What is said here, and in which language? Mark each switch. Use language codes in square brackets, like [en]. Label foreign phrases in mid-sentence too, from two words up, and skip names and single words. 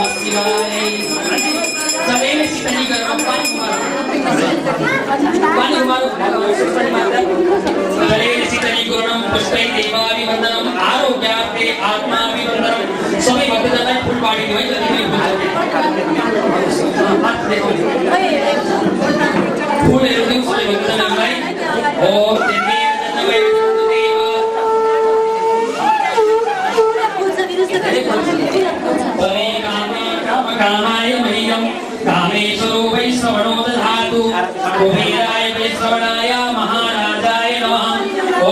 [ne] शिवाय सबैले सितनी गरेर पानी उमारो सबैले सितनी गर्नु [sa] पुष्पै देवाभिवन्दनम आरोग्यार्थे आत्माभिवन्दनम [ne] सबै भक्तजनलाई फुल बाँडिदिनु है जति पनि फुलहरू दिउँ सबै भक्तजनहरूलाई [sa] ओम कामाय मह्यं कामेश्वरो वै श्रवणो दधातु कुबेराय वै श्रवणाय महाराजाय नमः ओम